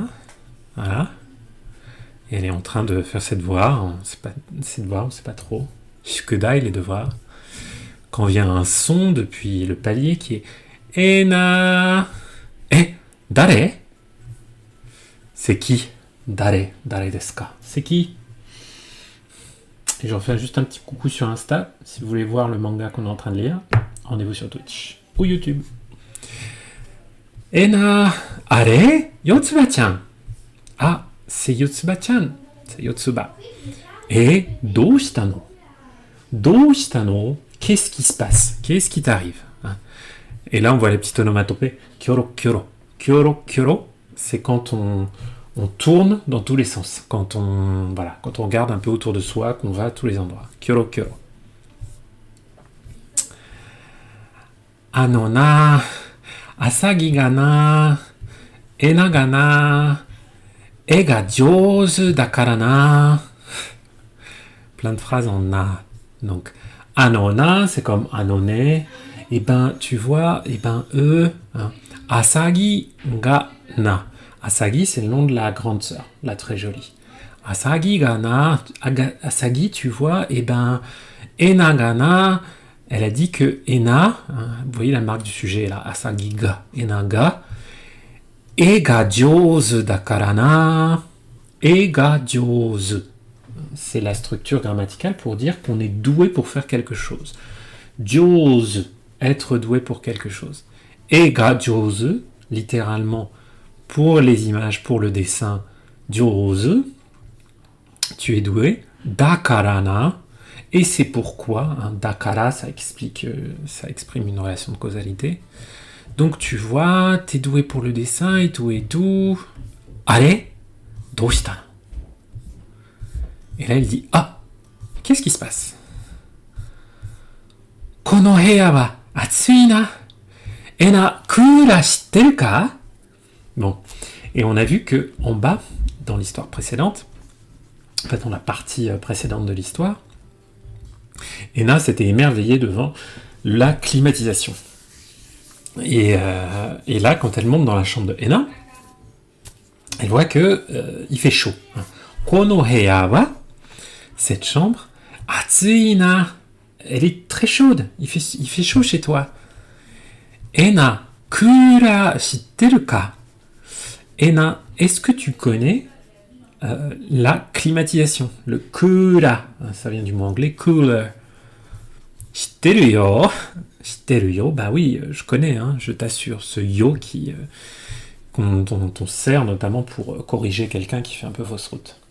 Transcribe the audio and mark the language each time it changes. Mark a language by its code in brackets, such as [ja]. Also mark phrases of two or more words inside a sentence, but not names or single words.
[fr] Voilà. Et elle est en train de faire ses devoirs. On sait pas trop. Shukudai, les devoirs. Quand vient un son depuis le palier qui est Ena. Dare? C'est qui? [ja] 誰ですか? [fr] C'est qui? Et j'en fais juste un petit coucou sur Insta. Si vous voulez voir le manga qu'on est en train de lire, rendez-vous sur Twitch ou YouTube. [ja] 恵那、あれ? [fr] Yotsuba-chan. Ah, c'est Yotsuba-chan. C'est Yotsuba. Et Doushitano? Qu'est-ce qui se passe? Qu'est-ce qui t'arrive? Et là, on voit les petits onomatopées. [ja] キョロ、キョロ. キョロ、キョロ, [fr] c'est quand on tourne dans tous les sens. Quand on regarde un peu autour de soi, qu'on va à tous les endroits. [ja] キョロ、キョロ. あのな、あさぎがな、恵那がな、絵が上手だからな. [fr] Plein de phrases en na. Donc, anona, c'est comme anone. Et ben, tu vois, eux, hein. [ja] あさぎがな. Asagi, [fr] c'est le nom de la grande sœur, la très jolie. [ja] あさぎがな。あさぎ, [fr] tu vois, [ja] 恵那がな. [fr] Elle a dit que Ena, hein, vous voyez la marque du sujet là, [ja] あさぎが、恵那が. 絵が上手だからな. 絵が上手. [fr] C'est la structure grammaticale pour dire qu'on est doué pour faire quelque chose. Jouzu, être doué pour quelque chose. [ja] 絵が上手, [fr] littéralement, pour les images, pour le dessin, jouzu, tu es doué. [ja] だからな, [fr] et c'est pourquoi, hein, dakara, ça exprime une relation de causalité. Donc tu vois, t'es doué pour le dessin et tout et tout. Allez, doushita. Et là, il dit, ah, qu'est-ce qui se passe? [ja] この部屋は暑いな. 恵那クーラー知ってるか? [fr] Bon, et on a vu que en bas, dans l'histoire précédente, en fait, dans la partie précédente de l'histoire, Ena s'était émerveillée devant la climatisation. Et là, quand elle monte dans la chambre de Ena, elle voit que il fait chaud. [ja] この部屋は, [fr] cette chambre, [ja] 暑いな, [fr] elle est très chaude. Il fait chaud chez toi. [ja] 恵那クーラー知ってるか? [fr] Ena, est-ce que tu connais la climatisation? Le kura, ça vient du mot anglais, cooler. [ja] 知ってるよ, [fr] bah oui, je connais, hein, je t'assure, ce yo dont on sert notamment pour corriger quelqu'un qui fait un peu fausse route.